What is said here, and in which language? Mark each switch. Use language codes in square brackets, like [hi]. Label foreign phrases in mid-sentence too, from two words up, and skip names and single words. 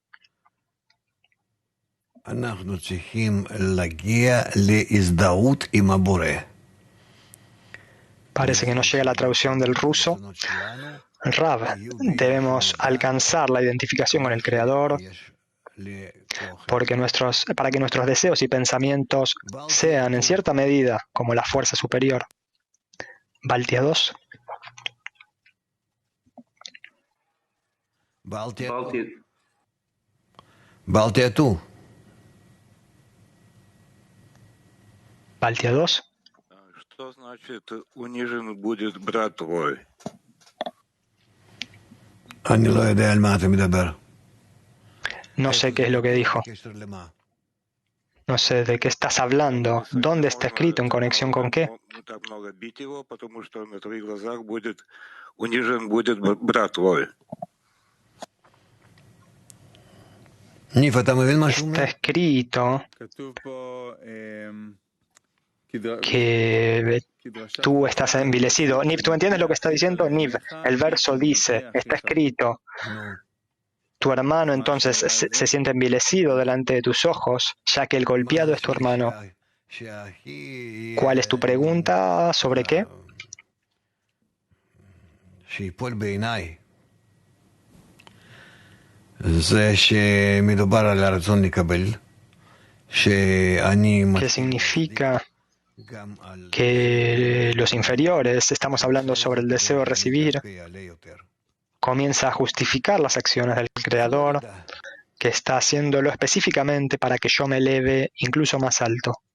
[es] Parece que no llega la traducción del ruso. Rav, debemos alcanzar la identificación con el Creador para que nuestros deseos y pensamientos sean en cierta medida como la fuerza superior. Baltia 2. Baltia 2. Baltia 2. [ru] Что значит унижен будет брат твой? [es] No sé qué es lo que dijo. No sé de qué estás hablando. ¿Dónde está escrito? ¿En conexión con qué? [he] ניב, אתה מבין מה שהוא אומר? [es] Está escrito [he] כתוב פה, [es] que tú estás envilecido. Niv, ¿tú entiendes lo que está diciendo? Niv, el verso dice, está escrito, [he] נו. [es] tu hermano entonces se siente envilecido delante de tus ojos, ya que el golpeado es tu hermano. ¿Cuál es tu pregunta? ¿Sobre qué? [he] שיפול בעיניי. זה שמדובר על הרצון לקבל, שאני [es] ¿Qué significa que los inferiores, estamos hablando sobre el deseo de recibir, comienza a justificar las acciones del Creador, que está haciéndolo específicamente para que yo me eleve incluso más alto?